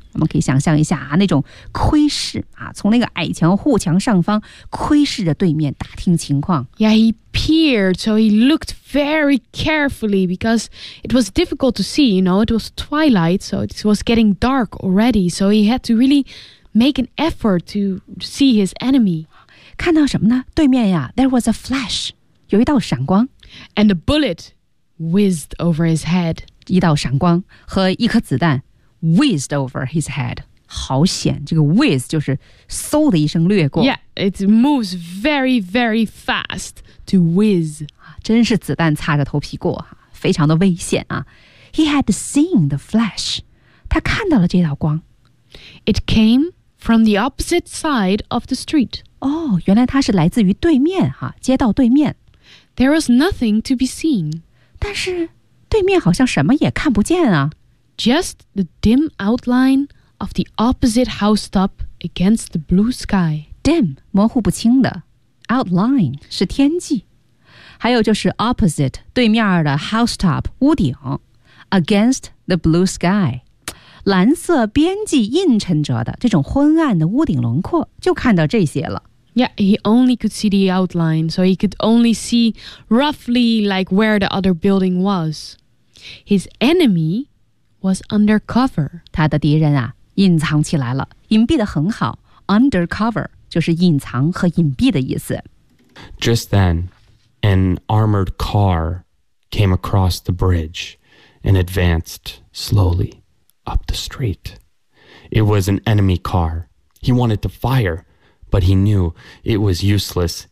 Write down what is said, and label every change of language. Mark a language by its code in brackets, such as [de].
[zh] 我们可以想象一下、啊、那种窥视、啊、从那个矮墙护墙上方窥视着对面打听情况。 [en] Yeah, he peered, so he looked very carefully because it was difficult to see, you know, it was twilight, so it was getting dark already, so he had to really make an effort to see his enemy. [zh] 看到什么呢？对面呀， [en] there was a flash, [zh] 有一道闪光。 [en] And a bullet whizzed over his head. [zh] 一道闪光和一颗子弹 [en] whizzed over his head. [zh] 好险，这个 whizz 就是嗖的一声掠过。 [en] Yeah, it moves very, very fast to whizz. [zh] 真是子弹擦着头皮过，非常的危险啊。 [en] He had seen the flash. [zh] 他看到了这道光。 [en] It came from the opposite side of the street. [zh] 哦，原来它是来自于对面，街道对面。 [en] There was nothing to be seen. [zh] 但是对面好像什么也看不见啊。 [en] Just the dim outline of the opposite housetop against the blue sky. [zh] Dim, 模糊不清的。Outline, 是天际。还有就是 opposite, 对面的 housetop, 屋顶。 [en] Against the blue sky, [zh] 蓝色边际映衬着的这种昏暗的屋顶轮廓就看到这些了。 [en] Yeah, he only could see the outline, so he could only see roughly like where the other building was. His enemy was undercover. [zh] 他的敌人啊，隐藏起来了，隐蔽得很好。 Undercover 就是隐藏和隐蔽的意思。 [en] Just then, an armored car came across the bridge and advanced slowly up the street. It was an enemy car. He wanted to fire. But he knew it was useless.